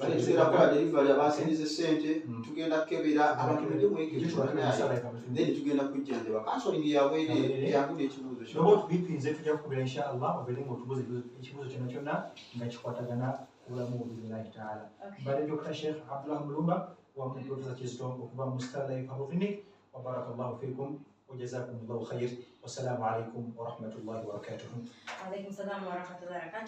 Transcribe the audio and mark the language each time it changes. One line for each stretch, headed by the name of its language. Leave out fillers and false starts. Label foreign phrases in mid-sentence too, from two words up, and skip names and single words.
Ganda: kola delivery abasindize sente tugenda kukebera abantu bali then tugenda kujjanjaba counseling yabwere yakuba ekibuuzo kyo nobo tubipinze tujja kukubira inshallah obere ng'otubuuza ekibuuzo kyonna kyonna nga kikwatagana kubulamu
Arabic: بالله تعالى
Ganda: mbadde Dr. Sheikh Abdullah Mulumba wamu Professor KIZITO okuva mu Star Life Herbal Clinic
Arabic: وبارك الله فيكم وجزاكم الله خير والسلام عليكم ورحمة الله وبركاته. وعليكم السلام ورحمة الله وبركاته.